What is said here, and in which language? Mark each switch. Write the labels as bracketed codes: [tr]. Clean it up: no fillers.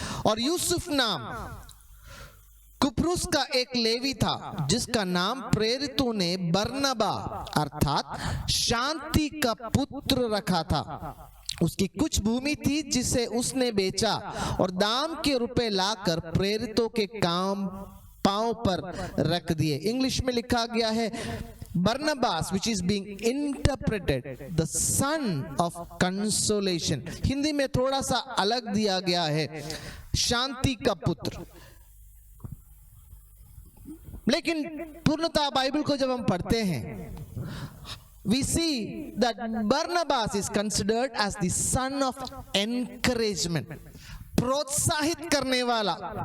[hi] और यूसुफ नाम कुप्रुस का एक लेवी था जिसका नाम प्रेरितों ने बरनबा अर्थात शांति का पुत्र रखा था। उसकी कुछ भूमि थी जिसे उसने बेचा और दाम के रुपए लाकर प्रेरितों के काम पांव पर रख दिए। इंग्लिश में लिखा गया है [en] Barnabas, which is being interpreted the son of consolation। [hi] Hindi में थोड़ा सा अलग दिया गया है, शांति का पुत्र। लेकिन पूर्णतः बाइबल को जब हम पढ़ते हैं, [en] we see that Barnabas is considered as the son of encouragement, [hi] प्रोत्साहित करने वाला,